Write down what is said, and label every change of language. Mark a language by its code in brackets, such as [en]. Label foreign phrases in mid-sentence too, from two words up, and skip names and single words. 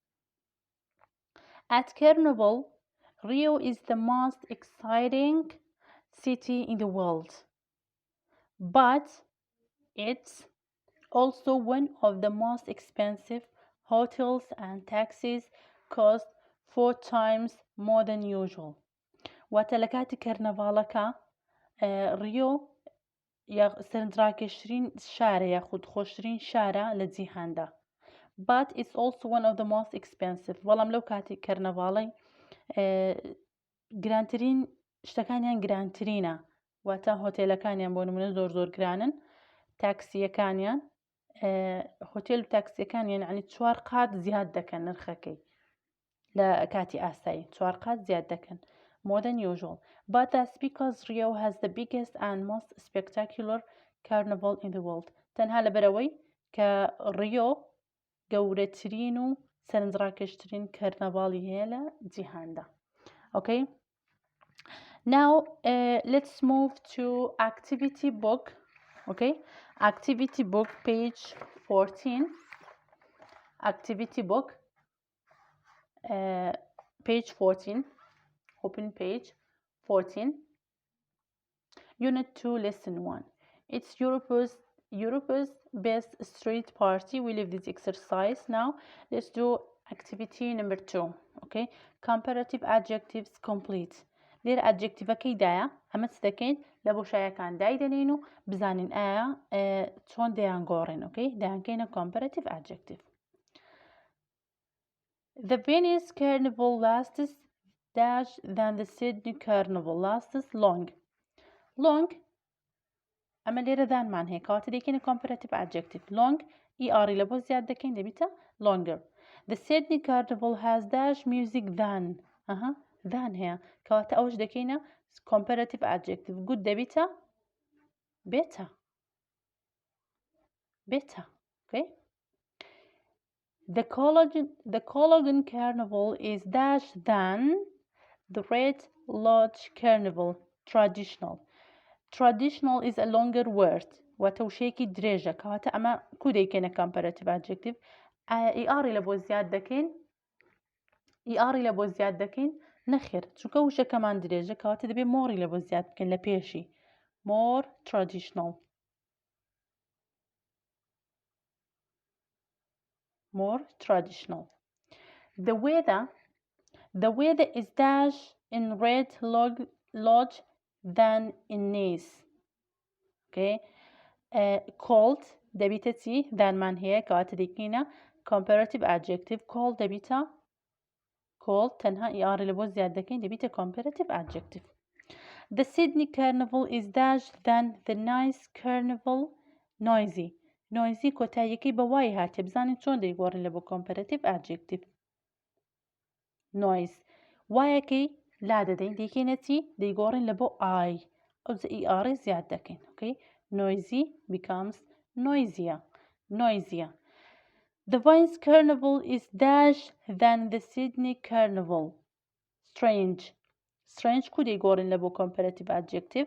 [en] At Carnival, Rio is the most exciting city in the world, but it's also one of the most expensive. Hotels and taxis cost 4 times more than usual. [ckb] واتە لە کاتی کارنەڤاڵەکە ڕیۆ یا سەرنجڕاکێشترین شارە یاخود خۆشترین شارە لە جیهاندا. [en] But it's also one of the most expensive. [ckb] بەڵام لەو کاتی کەرنەڤاڵەی گرانترین شتەکانیان گرانترینە، واتە هۆتێلەکانیان بۆ نمونە زۆر گرانن، تاکسیەکانیان هۆتێل و تاکسیەکانیان عنی 4 قات زیاد دەکەن نرخەکەی لە کاتی ئاسایی 4 قات زیاد دەکەن [en] more than usual. But that's because Rio has the biggest and most spectacular carnival in the world. [ckb] تەنها لەبەرەوەی کە ڕیۆ گەورەترین و سەرنجڕاکێشترین کەرنەڤاڵی هەیە لە جیهاندا. [en] Okay? Now let's move to activity book. Okay? Activity book page 14. Activity book page 14. Open page 14. Unit 2 lesson 1. It's Europe's best street party. We leave this exercise now. Let's do activity number 2. Okay? Comparative adjectives complete. [ckb] لێر ئەدجێکتیڤەکەی دایە ئەمە چ دەکەین لە بۆشایەکان دایدەنین و بزانین ئایا چۆن دەیانگۆڕین. Okay? دەیانکەینە [en] comparative adjective. The Venice Carnival lasts dash than the Sydney Carnival lasts long. [ckb] Long ئەمە لێرە دانمان هەیە کەواتە دەیکەینە [en] comparative adjective. [ckb] Long ER لە بۆ زیاد دەکەین دەبیتە longer. [en] The Sydney Carnival has dash music than. [ckb] than هەیە کەواتە ئەوش دەکەینە [en] comparative adjective. Good دەبیتە better. better. Okay? The Cologne Carnival is dash than the Red Lodge Carnival. Traditional. Traditional is a longer word. [ckb] واتەوشەیەکی درێژە کەواتە ئەمە کو دەیکەینە [en] comparative adjective. [ckb] ER لە بۆ زیاد دەکەین ER لە بۆ زیاد دەکەین نەخێر چونکە وشەکەمان درێژە کەواتە دەبێت more لە بۆ زیاد بکەین لە پێشی. [en] more traditional. more traditional. The weather is dash in Red Lodge than in Nice. [ckb] Okay? Cold دەبیتە چی؟ دانمان هەیە کەواتە دەکەینە [en] comparative adjective. [ckb] cold دەبیتە cold تەنها ER لە بۆ زیاد دەکەین دەبیتە [en] comparative adjective. The Sydney Carnival is dash than the Nice Carnival. [ckb] Noisy. Noisy کۆتاییەکەی بە وای هاتێ بزانین چۆن دەیگۆڕین لە بۆ [en] comparative adjective. [ckb] noise وایەکەی لا دەدەین دەیکەینە چی؟ دەیگۆڕین لە بۆ I ئەو ER زیاد دەکەین. [en] Okay? Noisy becomes noisier. Noisier. The Venice Carnival is dash than the Sydney Carnival. Strange. Strange کو دەیگۆڕین لە بۆ comparative adjective.